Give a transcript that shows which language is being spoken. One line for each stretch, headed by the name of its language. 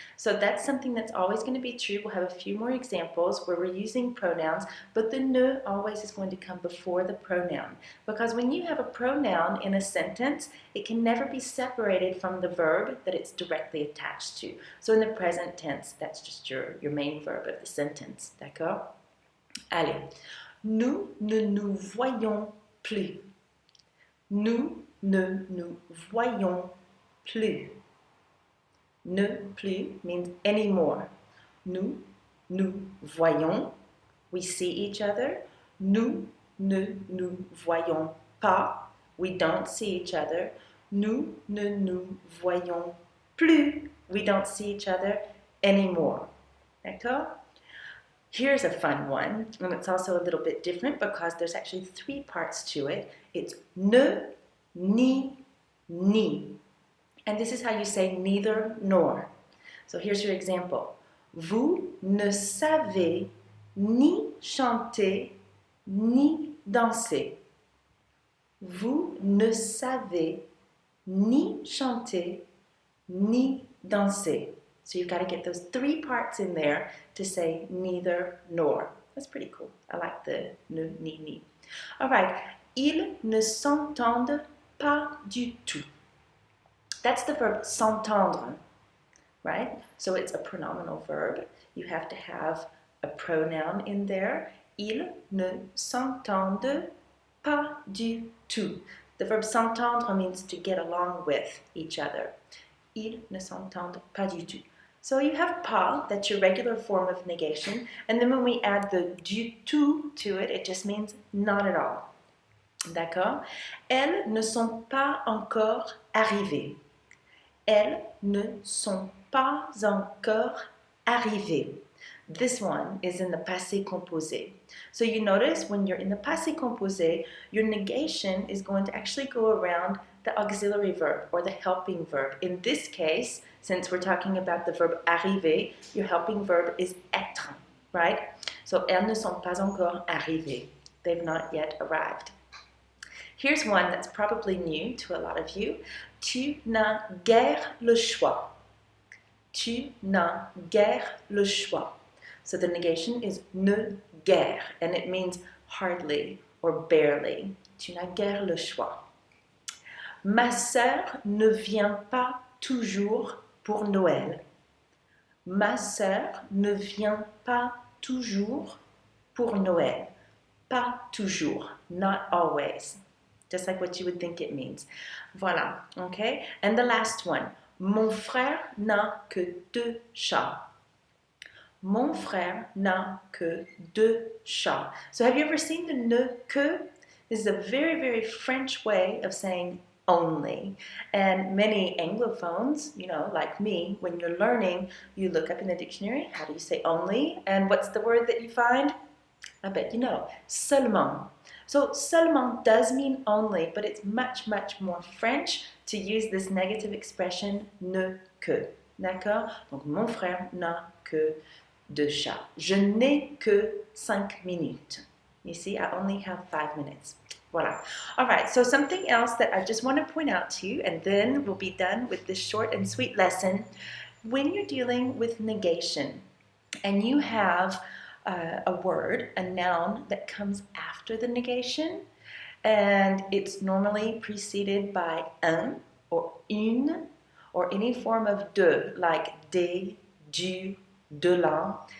English: So that's something that's always going to be true. We'll have a few more examples where we're using pronouns, but the ne always is going to come before the pronoun. Because when you have a pronoun in a sentence, it can never be separated from the verb that it's directly attached to. So in the present tense, that's just your main verb of the sentence.
French: D'accord? Allez. Nous ne nous voyons plus. Nous ne nous voyons plus.
English: Ne plus means anymore.
French: Nous voyons.
English: We see each other.
French: Nous ne nous voyons pas.
English: We don't see each other.
French: Nous ne nous voyons plus.
English: We don't see each other anymore.
French: D'accord?
English: Here's a fun one, and it's also a little bit different because there's actually 3 parts to it. It's ne, ni, ni. And this is how you say neither nor. So here's your example.
French: Vous ne savez ni chanter ni danser. Vous ne savez ni chanter ni danser.
English: So you've got to get those 3 parts in there to say neither nor. That's pretty cool. I like the ne, ni, ni. All right.
French: Ils ne s'entendent pas du tout.
English: That's the verb s'entendre, right? So it's a pronominal verb. You have to have a pronoun in there.
French: Ils ne s'entendent pas du tout.
English: The verb s'entendre means to get along with each other.
French: Ils ne s'entendent pas du tout.
English: So you have pas, that's your regular form of negation, and then when we add the du tout to it, it just means not at all.
French: D'accord? Elles ne sont pas encore arrivées. Elles ne sont pas encore arrivées.
English: This one is in the passé composé. So you notice when you're in the passé composé, your negation is going to actually go around the auxiliary verb or the helping verb. In this case, since we're talking about the verb arriver, your helping verb is être, right?
French: So elles ne sont pas encore arrivées.
English: They've not yet arrived. Here's one that's probably new to a lot of you.
French: Tu n'as guère le choix. Tu n'as guère le choix.
English: So the negation is ne guère, and it means hardly or barely.
French: Tu n'as guère le choix. Ma sœur ne vient pas toujours pour Noël. Ma sœur ne vient pas toujours pour Noël. Pas toujours,
English: not always. Just like what you would think it means.
French: Voilà,
English: okay? And the last one.
French: Mon frère n'a que 2 chats. Mon frère n'a que 2 chats.
English: So have you ever seen the ne que? This is a very, very French way of saying only. And many Anglophones, like me, when you're learning, you look up in the dictionary, how do you say only? And what's the word that you find? I bet you know. Seulement. So seulement does mean only, but it's much, much more French to use this negative expression ne que.
French: D'accord? Donc mon frère n'a que 2 chats. Je n'ai que 5 minutes.
English: You see, I only have 5 minutes. Voilà. All right, so something else that I just want to point out to you, and then we'll be done with this short and sweet lesson. When you're dealing with negation, and you have a word, a noun that comes after the negation, and it's normally preceded by un or une or any form of de, like des, du, de la.